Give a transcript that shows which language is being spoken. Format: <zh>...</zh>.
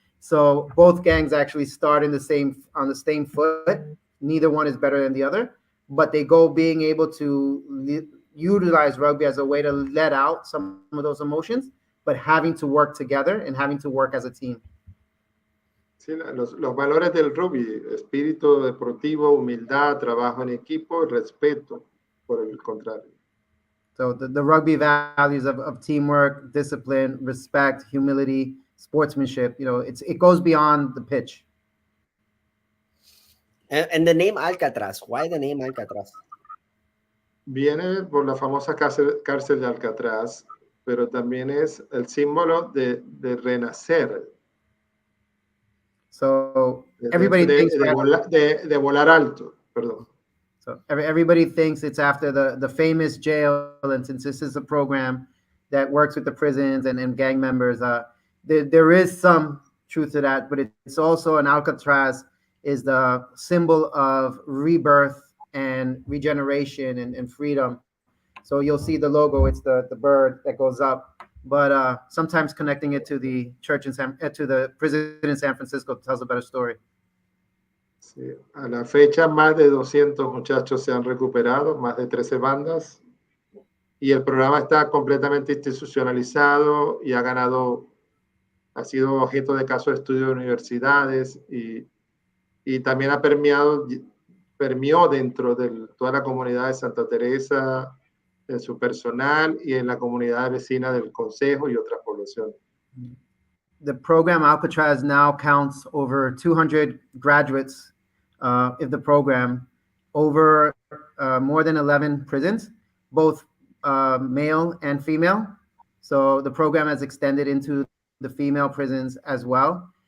<en>So both gangs actually start on the same foot. Neither one is better than the other, but they go being able to utilize rugby as a way to let out some of those emotions, but having to work together and having to work as a team.</en> <es>Sí, los valores del rugby: espíritu deportivo, humildad, trabajo en equipo, respeto, por el contrario.</es> <en>So the rugby values of teamwork, discipline, respect, humility, sportsmanship, it goes beyond the pitch. And the name Alcatraz, why the name Alcatraz?</en> <es>Viene por la famosa cárcel de Alcatraz, pero también es el símbolo de renacer.</es> <en>So everybody thinks</en> <es>de volar alto, perdón.</es> <en>So everybody thinks it's after the famous jail, and since this is a program that works with the prisons and gang members, there is some truth to that, but it's also an Alcatraz is the symbol of rebirth and regeneration and freedom. So you'll see the logo, it's the bird that goes up, but sometimes connecting it to the church to the prison in San Francisco tells a better story.</en> <es>Sí. A la fecha, más de 200 muchachos se han recuperado, más de 13 bandas, y el programa está completamente institucionalizado y ha sido objeto de casos de estudio de universidades, y también permeó dentro de toda la comunidad de Santa Teresa, en su personal y en la comunidad vecina del Consejo y otras poblaciones.</es> <en>The program Alcatraz now counts over 200 graduates of the program, over more than 11 prisons, both male and female. So the program has extended into the female prisons as well.</en>